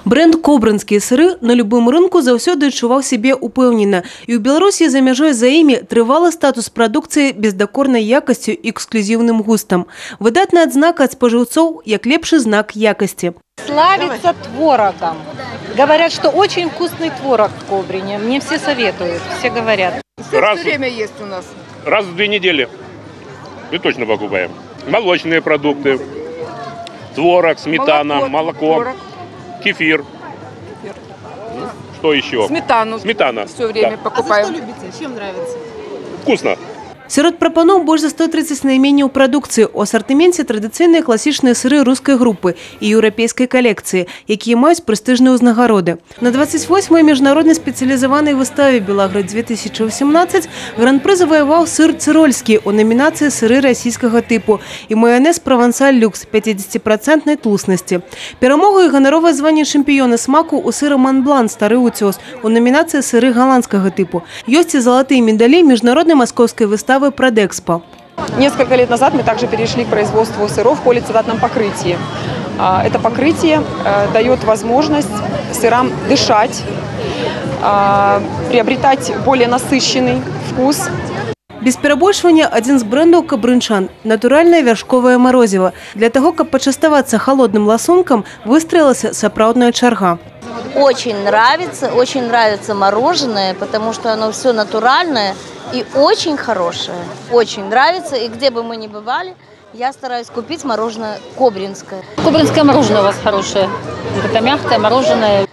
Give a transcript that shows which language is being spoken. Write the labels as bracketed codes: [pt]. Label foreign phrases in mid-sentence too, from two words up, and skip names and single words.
[be] Бренд «Кобрынскія сыры» на любым рынку заўсёды адчуваў сябе упэўнена. І ў Беларусі за мяжой за імі трывалы статус прадукцыі бездакорнай якасцю і эксклюзіўным густам. Выдатная адзнака ад спажыўцоў як лепшы знак якасці. [ru] Славится творогом. Говорят, что очень вкусный творог в Кобрине. Мне все советуют, все говорят. Все время есть у нас. Раз в 2 недели. Мы точно покупаем. Молочные продукты, творог, сметана, молоко, творог. Кефир. Что еще? Сметану. Сметана. Все время покупаем. А вы что любите? Чем нравится? Вкусно. [be] Сярод прапаноў больш за 130 найменняў прадукцыі. У асартыменце традыцыйныя класічныя сыры рускай групы і еўрапейскай калекцыі, якія маюць прэстыжныя ўзнагароды. На 28-й міжнароднай спецыялізаванай выставе «Белаград-2018» гран-пры заваяваў сыр цырольскі ў номінацыі «Сыры расійскага тыпу» і маёнез «Правансаль люкс» 50% тлуснасці. Перамогу і ганаровае званне чэмпіёна смаку ў сыра «Монблан» стары ўцёс у номінацыі «Сыры галандскага тыпу». Ёсць і залатыя медалі міжнароднай маскоўскай выставы «Продэкспо». [ru] Несколько лет назад мы также перешли к производству сыров в полицитатном покрытии. Это покрытие дает возможность сырам дышать, приобретать более насыщенный вкус. [be] Без перабольшвання адзін з брэндаў кабрынчан – натуральнае вяршковае марозіва. Для таго, каб пачаставацца халодным ласункам, выстроілася сапраўдная чарга. [ru] Очень нравится мороженое, потому что оно все натуральное и очень хорошее. Очень нравится, и где бы мы ни бывали, я стараюсь купить мороженое кобринское. Кобринское мороженое у вас хорошее. Это мягкое мороженое.